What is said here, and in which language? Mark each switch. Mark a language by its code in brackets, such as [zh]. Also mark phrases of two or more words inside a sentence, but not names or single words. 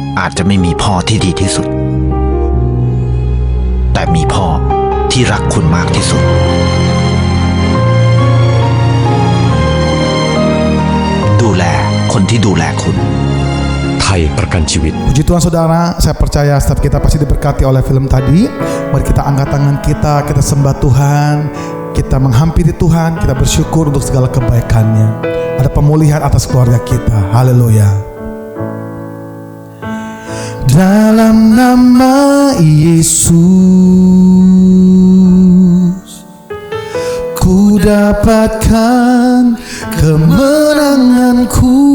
[th] จจะไม่มีพ่อที่ดีที่สุด แต่มีพ่อที่รักคุณมากที่สุดดูแลคนที่ดูแลคุณไทยประกันชีวิต [id] Puji Tuhan saudara, saya percaya setiap kita pasti diberkati oleh film tadi. Mari kita angkat tangan kita sembah Tuhan, kita menghampiri Tuhan, kita bersyukur untuk segala kebaikannya. Ada pemulihan atas keluarga kita. Haleluya. Dalam nama Yesus, ku dapatkan kemenanganku.